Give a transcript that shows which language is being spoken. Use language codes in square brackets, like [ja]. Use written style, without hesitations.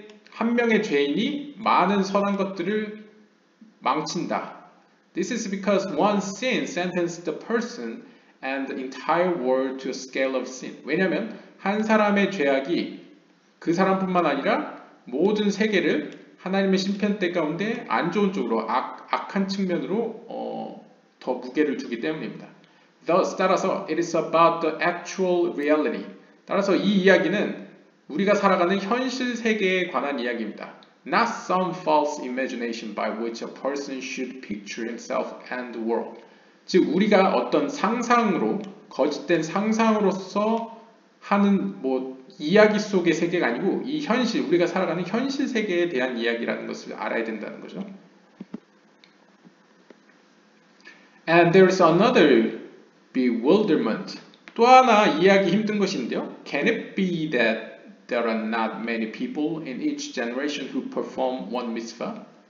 [ko] 한 명의 죄인이 많은 선한 것들을 망친다. [en] This is because one sin sentenced the person and the entire world to a scale of sin. [ko] 왜냐하면 한 사람의 죄악이 그 사람뿐만 아니라 모든 세계를 하나님의 심판대 가운데 안 좋은 쪽으로 악한 측면으로 더 무게를 두기 때문입니다. [en] Thus, [ko] 따라서 [en] it is about the actual reality. [ko] 따라서 이 이야기는 우리가 살아가는 현실 세계에 관한 이야기입니다. [en] Not some false imagination by which a person should picture himself and the world. [ko] 즉 우리가 어떤 상상으로 거짓된 상상으로서 하는 이야기 속의 세계가 아니고 이 현실, 우리가 살아가는 현실 세계에 대한 이야기라는 것을 알아야 된다는 거죠. [en] And there is another bewilderment. [ko] 또 하나 이해하기 힘든 것인데요. [en] Can it be that there are not many people in each generation who perform one mitzvah?